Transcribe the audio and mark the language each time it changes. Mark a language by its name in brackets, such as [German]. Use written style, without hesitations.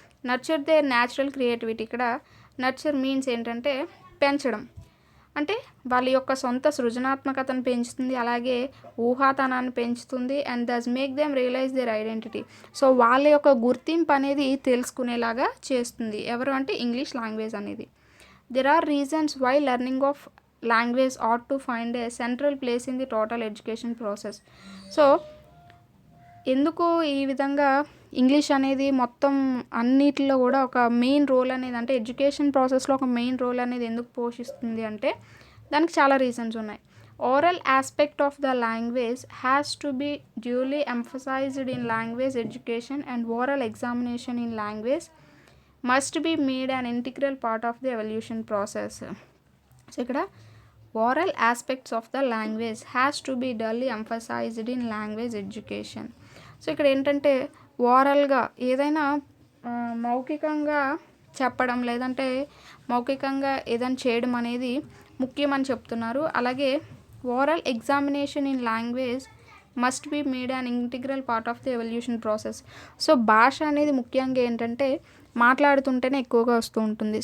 [English] Nurture their natural creativity. [Telugu] ఇక్కడ nurture means ఏంటంటే పెంచడం, అంటే వాళ్ళ యొక్క సొంత సృజనాత్మకతను పెంచుతుంది, అలాగే ఊహాతనాన్ని పెంచుతుంది. [English] And thus make them realize their identity. [Telugu] So వాళ్ళ యొక్క గుర్తింపు అనేది తెలుసుకునేలాగా చేస్తుంది. ఎవరు అంటే ఇంగ్లీష్ లాంగ్వేజ్ అనేది. [English] There are reasons why learning of language ought to find a central place in the total education process. [Telugu] So ఎందుకు ఈ విధంగా ఇంగ్లీష్ అనేది మొత్తం అన్నిటిలో కూడా ఒక మెయిన్ రోల్ అనేది, అంటే ఎడ్యుకేషన్ ప్రాసెస్లో ఒక మెయిన్ రోల్ అనేది ఎందుకు పోషిస్తుంది అంటే దానికి చాలా రీజన్స్ ఉన్నాయి. [English] Oral aspect of the language has to be duly emphasized in language education and oral examination in language must be made an integral part of the evolution process. [Telugu] So ఇక్కడ [English] oral aspects of the language has to be duly emphasized in language education. [Telugu] So ఇక్కడ ఏంటంటే ఓరల్గా ఏదైనా మౌఖికంగా చెప్పడం, లేదంటే మౌఖికంగా ఏదైనా చేయడం అనేది ముఖ్యమని చెప్తున్నారు. అలాగే [English] Oral examination in language must be made an integral part of the evolution process. [Telugu] So భాష అనేది ముఖ్యంగా ఏంటంటే మాట్లాడుతుంటేనే ఎక్కువగా వస్తూ ఉంటుంది.